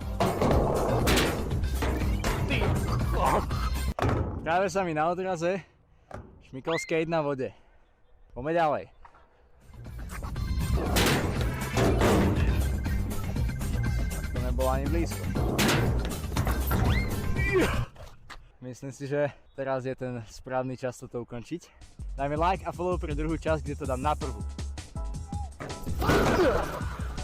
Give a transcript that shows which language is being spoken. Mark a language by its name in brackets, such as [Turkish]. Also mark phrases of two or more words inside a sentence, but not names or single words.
[Slovak] Práve sa mi na odraze šmykol skate na vode. Poďme ďalej. To nebolo ani blízko. Myslím si, že teraz je ten správny čas toto ukončiť. Dajme like a follow pre druhú časť, kde to dám na prvú.